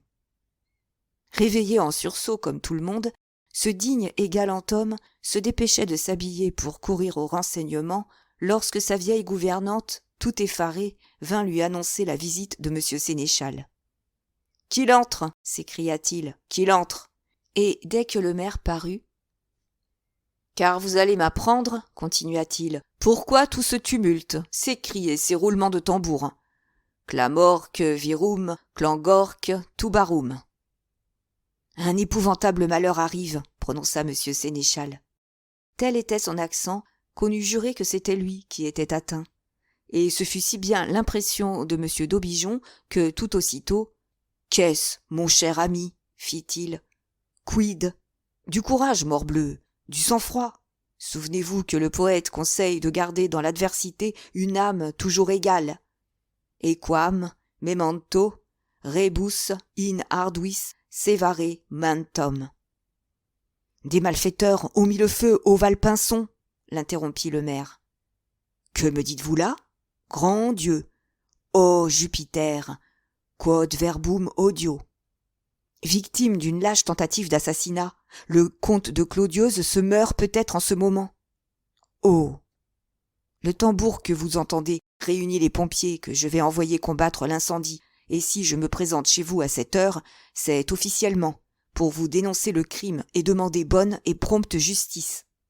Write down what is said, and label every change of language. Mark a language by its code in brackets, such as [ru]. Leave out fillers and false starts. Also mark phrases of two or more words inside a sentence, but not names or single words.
[fr] Réveillé en sursaut comme tout le monde, ce digne et galant homme se dépêchait de s'habiller pour courir au renseignement lorsque sa vieille gouvernante, tout effarée, vint lui annoncer la visite de M. Sénéchal. « Qu'il entre !» s'écria-t-il, « qu'il entre !» Et dès que le maire parut, « Car vous allez m'apprendre, continua-t-il, pourquoi tout ce tumulte, ces cris et ces roulements de tambour. [la] Clamorque, virum, clangorque, tubarum. [fr] » Un épouvantable malheur arrive, prononça M. Sénéchal. Tel était son accent qu'on eût juré que c'était lui qui était atteint. Et ce fut si bien l'impression de M. d'Aubigeon que tout aussitôt « Qu'est-ce, mon cher ami ?» fit-il. « Quid ? Du courage, morbleu, du sang-froid. Souvenez-vous que le poète conseille de garder dans l'adversité une âme toujours égale. [la] Equam, memento, rebus in arduis sevare mentum. [fr] » Des malfaiteurs ont mis le feu au Valpinçon, l'interrompit le maire. Que me dites-vous là? Grand Dieu! Ô Jupiter! [la] Quod verbum odio. [fr] Victime d'une lâche tentative d'assassinat, le comte de Clodiose se meurt peut-être en ce moment. Oh! Le tambour que vous entendez réunit les pompiers que je vais envoyer combattre l'incendie, et si je me présente chez vous à cette heure, c'est officiellement, pour vous dénoncer le crime et demander bonne et prompte justice.